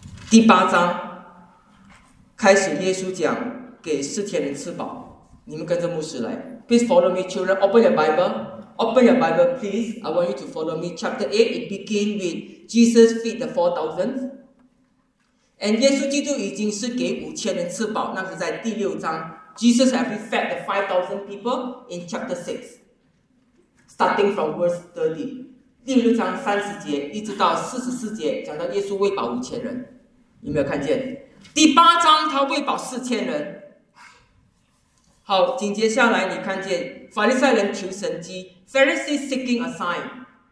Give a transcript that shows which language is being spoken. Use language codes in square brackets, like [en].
[zh] 第8章开始，耶稣讲给4000人吃饱。你们跟着牧师来。 [en] Please follow me, children. Open your Bible. Open your Bible, please. I want you to follow me. Chapter 8, it begins with Jesus feed the 4,000. [zh] And 耶稣基督已经是给5000人吃饱，那是在第6章。 [en] Jesus has fed the 5,000 people in chapter 6. Starting from verse 30. [zh] 第六章30节一直到44节讲到耶稣喂饱5000人，有没有看见？第八章他喂饱4000人。好，紧接下来你看见法利赛人求神迹 ， [en] Pharisees seeking a sign。